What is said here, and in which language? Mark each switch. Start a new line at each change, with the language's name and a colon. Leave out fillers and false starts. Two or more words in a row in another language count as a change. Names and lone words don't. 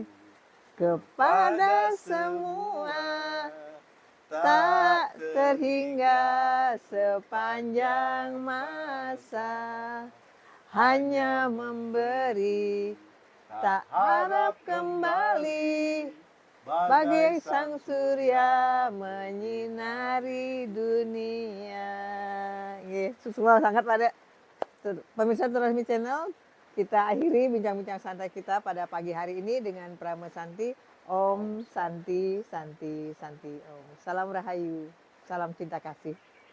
Indonesian: Kepada semua tak terhingga sepanjang masa hanya memberi tak harap kembali bagai sang surya menyinari dunia. Semua sangat pada pemirsa Transmi Channel. Kita akhiri bincang-bincang santai kita pada pagi hari ini dengan Prama Santi. Om Santi, Santi, Santi Om. Salam Rahayu, salam cinta kasih.